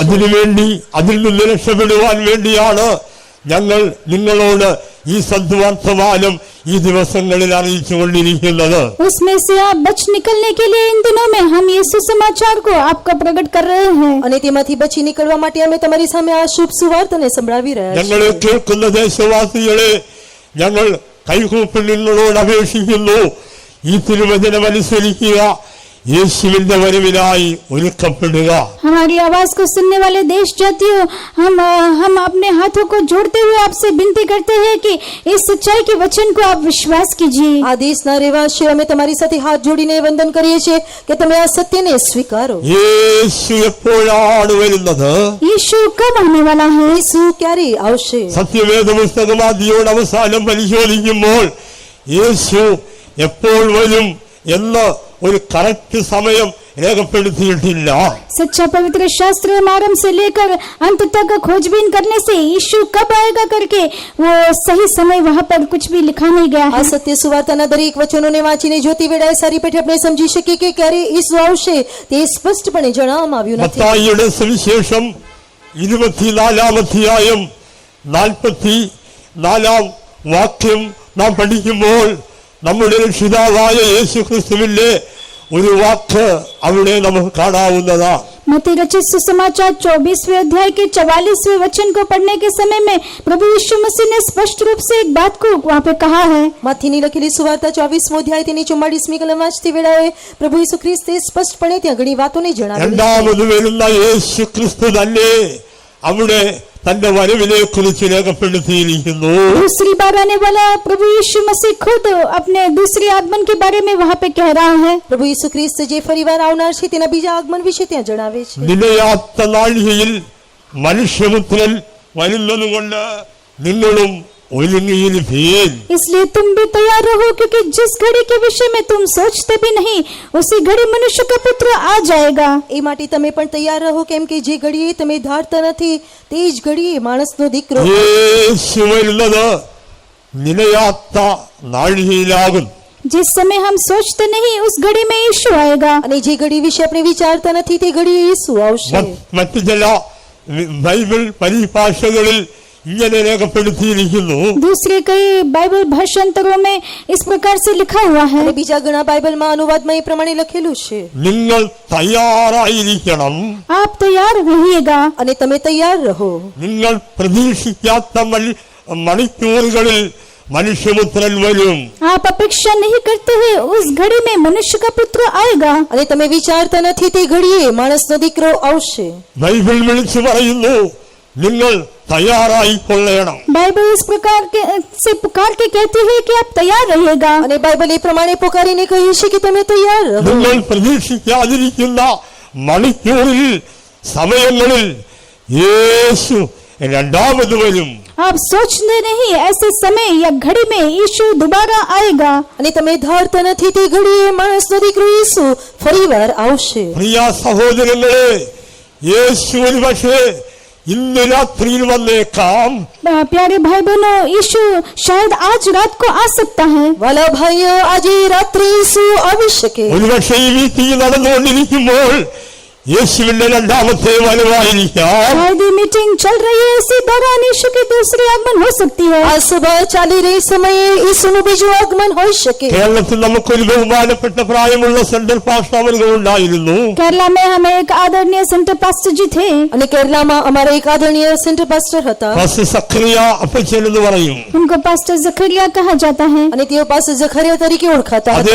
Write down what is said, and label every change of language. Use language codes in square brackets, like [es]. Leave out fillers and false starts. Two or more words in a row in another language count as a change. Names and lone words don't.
[ml] അതിനുവേണ്ടി അതിൽ നിന്ന് രക്ഷപ്പെടുവാൻ വേണ്ടിയാണ് ഞങ്ങൾ നിങ്ങളോട് ഈ സദ്വർത്തമാനം ഈ ദിവസങ്ങളിൽ അറിയിച്ചുകൊണ്ടിരിക്കുന്നത്. [hi] उसमें से आप बच निकलने के लिए इन दिनों में हम यीशु समाचार को आपका प्रकट कर रहे हैं. [gu] અને તેમાંથી બચી નીકળવા માટે અમે તમારી સામે આ શુભ સુવાર્તાને સંભળાવી રહ્યા છીએ. [ml] ഞങ്ങളെ കേൾക്കുന്ന ദേശവാസികളെ ഞങ്ങൾ കൈകൂപ്പി നിങ്ങളോട് അപേക്ഷിക്കുന്നു, ഈ തിരുവചനം അനുസരിക്കുക, യേശുവിന്റെ വരവിനായി ഒരുക്കപ്പെടുക. [hi] हमारी आवाज को सुनने वाले देश जातियों, हम अपने हाथों को जोड़ते हुए आपसे विनती करते हैं कि इस सच्चाई के वचन को आप विश्वास कीजिए. [gu] આ દેશના રહેવાસીઓ અમે તમારી સાથે હાથ જોડીને વંદન કરીએ છીએ કે તમે આ સત્યને સ્વીકારો. [ml] യേശു എപ്പോഴാണ് വരുന്നത്? [hi] यीशु कब आने वाला है? [gu] ઈસુ ક્યારે આવશે? [ml] സത്യവേദ പുസ്തകം ആദ്യയോട് അവസാനം പരിശോധിക്കുമ്പോൾ യേശു എപ്പോൾ വരും എന്ന് ഒരു കറക്റ്റ് സമയം രേഖപ്പെടുത്തിയിട്ടില്ല. [hi] सच्चा पवित्र शास्त्र आरंभ से लेकर अंत तक खोजबीन करने से यीशु कब आएगा करके वो सही समय वहाँ पर कुछ भी लिखा नहीं गया [gu] આ [hi] है. [gu] સત્ય સુવાર્તાના દરેક વચનોને વાંચીને જોતી વેળાએ સારી પેઠે આપણે સમજી શકીએ કે ક્યારે ઈસુ આવશે તે સ્પષ્ટપણે જણાવવામાં આવ્યું નથી. [ml] മത്തായിയുടെ സുവിശേഷം 24-ാം അധ്യായം നാലാം വാക്യം നാം പഠിക്കുമ്പോൾ നമ്മുടെ രക്ഷിതാവായ യേശു ക്രിസ്തുവിന്റെ ഒരു വാക്ക് അവിടെ നമുക്ക് കാണാവുന്നതാണ്. [hi] मत्ती रचित सुसमाचार 24वें अध्याय के 44वें वचन को पढ़ने के समय में प्रभु यीशु मसीह ने स्पष्ट रूप से एक बात को वहाँ पे कहा है. [gu] માથીની લખેલી સુવાર્તા 24મો અધ્યાય તેની 44મી કલમ વાંચતી વેળાએ પ્રભુ ઈસુ ખ્રિસ્તે સ્પષ્ટપણે ત્યાં ઘણી વાતોને જણાવી. [ml] രണ്ടാമത് വരുന്ന യേശു ക്രിസ്തു തന്നെ അവിടെ തന്റെ വരവിനെ കുറിച്ച് രേഖപ്പെടുത്തിയിരിക്കുന്നു. [hi] दूसरी बार आने वाला प्रभु यीशु मसीह खुद अपने दूसरे आगमन के बारे में वहाँ पे कह रहा है. [gu] પ્રભુ ઈસુ ખ્રિસ્ત જે ફરીવાર આવનાર છે તેના બીજા આગમન વિશે ત્યાં જણાવે છે. [ml] നിലയാത്ത നാഴികയിൽ മനുഷ്യപുത്രൻ വരുന്നതുകൊണ്ട് നിങ്ങളും ഒരുങ്ങിയിരിപ്പീൻ. [hi] इसलिए तुम भी तैयार रहो, क्योंकि जिस घड़ी के विषय में तुम सोचते भी नहीं उसी घड़ी मनुष्य का पुत्र आ जाएगा. [gu] એ માટે તમે પણ તૈયાર રહો, કેમ કે જે ઘડીએ તમે ધારતા નથી તે જ ઘડીએ માણસનો દીકરો [ml] യേശു വരുന്നത് നിലയാത്ത നാഴികയിലാകും. [hi] जिस समय हम सोचते नहीं उस घड़ी में यीशु आएगा. [gu] અને જે ઘડી વિશે આપણે વિચારતા નથી તે ઘડીએ ઈસુ આવશે. [ml] മറ്റു ചില ബൈബിൾ പരിഭാഷകളിൽ ഇങ്ങനെ രേഖപ്പെടുത്തിയിരിക്കുന്നു. [hi] दूसरे कई बाइबल भाषांतरों में इस प्रकार से लिखा हुआ है. [gu] અને બીજા ઘણા બાઇબલમાં અનુવાદમાં એ પ્રમાણે લખેલું છે, [ml] നിങ്ങൾ തയ്യാറായിരിക്കണം. [hi] आप तैयार रहिएगा. [gu] અને તમે તૈયાર રહો. [ml] നിങ്ങൾ പ്രതീക്ഷിക്കാത്ത മണിക്കൂറുകളിൽ മനുഷ്യപുത്രൻ വരും. [hi] आप अपेक्षा नहीं करते हैं उस घड़ी में मनुष्य का पुत्र आएगा. [gu] અને તમે વિચારતા નથી તે ઘડીએ માણસનો દીકરો આવશે. [ml] ബൈബിൾ വിളിച്ചു പറയുന്നു, നിങ്ങൾ തയ്യാറായിക്കൊള്ളണം. [hi] बाइबल इस प्रकार के से पुकार के कहती है कि आप तैयार रहिएगा. [gu] અને બાઇબલ એ પ્રમાણે પોકારીને કહે છે કે તમે તૈયાર રહો. [ml] നിങ്ങൾ പ്രതീക്ഷിക്കാതിരിക്കുന്ന മണിക്കൂറിൽ സമയങ്ങളിൽ യേശു രണ്ടാമത് വരും. [hi] आप सोचते नहीं ऐसे समय या घड़ी में यीशु दोबारा आएगा. [gu] અને તમે ધારતા નથી તે ઘડીએ માણસનો દીકરો ઈસુ ફરીવાર આવશે. [ml] പ്രിയ സഹോദരങ്ങളെ, യേശു ഒരു പക്ഷേ ഇന്ന് രാത്രിയിൽ വന്നേക്കാം. [hi] प्यारे भाई बहनों, यीशु शायद आज रात को आ सकता है. [gu] વાલા ભાઈઓ, આજે રાત્રે ઈસુ આવી શકે. [ml] ഒരു പക്ഷേ ഈ മീറ്റിംഗ് നടന്നുകൊണ്ടിരിക്കുമ്പോൾ യേശുവിന്റെ രണ്ടാമത്തെ വരവായിരിക്കാം. [hi] शायद ये मीटिंग चल रही है, इसी दौरान यीशु की दूसरी आगमन हो सकती है. [gu] આ સભા ચાલી રહી સમયે ઈસુનું બીજું આગમન હોઈ શકે. [ml] കേരളത്തിൽ നമുക്കൊരു ബഹുമാനപ്പെട്ട പ്രായമുള്ള [en] central pastor [ml] അവരുകൾ ഉണ്ടായിരുന്നു. [hi] केरला में हमें एक आदरणीय [en] center pastor [hi] जी थे. [gu] અને કેરલામાં અમારા એક આદરણીય [en] center pastor [gu] હતા. [ml] പാസ്റ്റർ സക്കറിയ അപ്പച്ചൻ എന്ന് പറയും. [hi] उनको पास्टर जकरिया कहा जाता है. [gu] અને તેઓ પાસે જખરિયા તરીકે ઓળખાતા હતા.